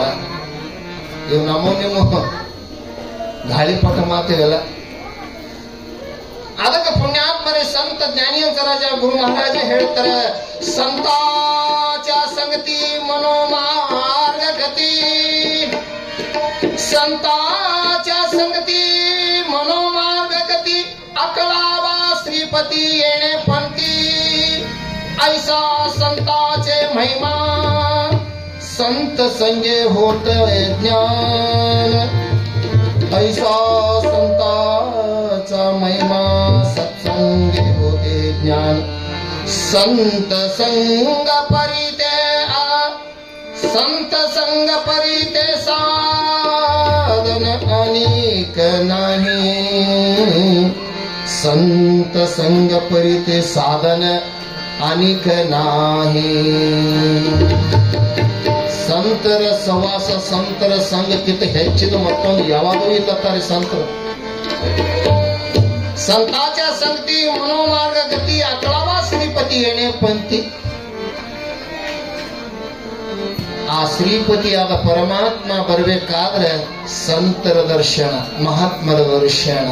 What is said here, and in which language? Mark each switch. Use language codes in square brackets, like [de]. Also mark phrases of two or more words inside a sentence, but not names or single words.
[kn] ಇವು ನಮ್ಮ ನಿಮ್ಮ ಗಾಳಿಪಟ ಮಾತಿವೆಲ್ಲ. ಅದಕ್ಕೆ ಪುಣ್ಯಾತ್ಮರೇ ಸಂತ ಜ್ಞಾನಿಯಂತ ರಾಜ ಗುರು ಮಹಾರಾಜ ಹೇಳ್ತಾರೆ, [mr] संताच संगती मनोमार्ग गती. संताच्या संगती मनोमार्ग गती. अकलावा श्रीपती येणे पंथी. ऐसा संताचे महिमा संत संगे होत ज्ञान. ऐसा संताचा महिमा सत्संगे होते ज्ञान. संत संग परिते संत संग परिते साधन अनेक नाही. संत संग परिते साधन अनेक नाही. [kn] ಸಂತರ ಸವಾಸ, ಸಂತರ ಸಂಗಕ್ಕಿಂತ ಹೆಚ್ಚಿದ ಮತ್ತೊಂದು ಯಾವಾಗೂ ಇಲ್ಲತ್ತಾರೆ ಸಂತರು. [mr] संताच संगती मनोमार्ग गती. अकळव श्रीपती येणे पंथी. [kn] ಆ ಶ್ರೀಪತಿಯಾದ ಪರಮಾತ್ಮ ಬರಬೇಕಾದ್ರೆ ಸಂತರ ದರ್ಶನ, ಮಹಾತ್ಮರ ದರ್ಶನ.